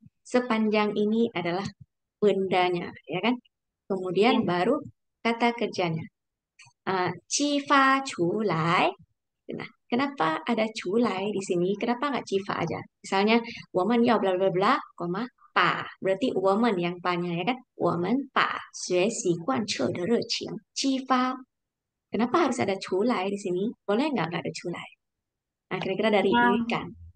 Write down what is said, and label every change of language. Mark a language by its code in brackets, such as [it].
[id] Sepanjang ini adalah bendanya, ya kan? Kemudian baru kata kerjanya. [zh] 激发出来. [id] Nah, kenapa ada 出来 di sini? Kenapa nggak 激发aja? Misalnya, [zh] 我们要 [id] bla bla bla, koma, 把. Berarti 我们 yang pa-nya, ya kan? [zh] 我们把学习贯彻的热情激发. [id] Kenapa harus ada 出来 di sini? Boleh nggak ada 出来? Nah, kira-kira dari Yukan.